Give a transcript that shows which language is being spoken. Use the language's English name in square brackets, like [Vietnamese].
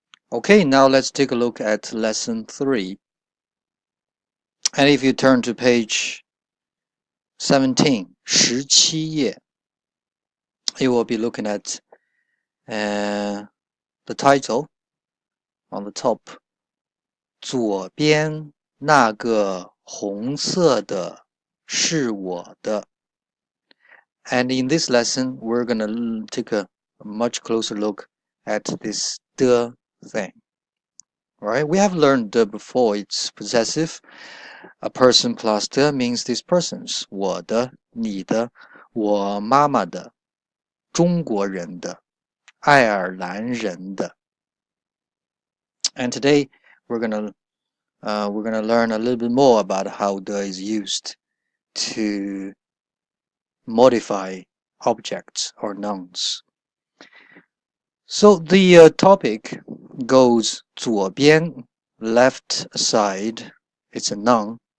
[English] Okay, now let's take a look at lesson 3. And if you turn to page 17, 17页, you will be looking at the title on the top. [Chinese] 左边那个红色的是我的. [English] And in this lesson, we're going to take a much closer look at this 的 thing. Right? We have learned the before. It's possessive. A person plus 的 means these persons. [Chinese] 我的、你的、我妈妈的、中国人的、爱尔兰人的. [English] And today we're gonna learn a little bit more about how 的 is used to modify objects or nouns. So the topic goes 左边, left side. It's a noun.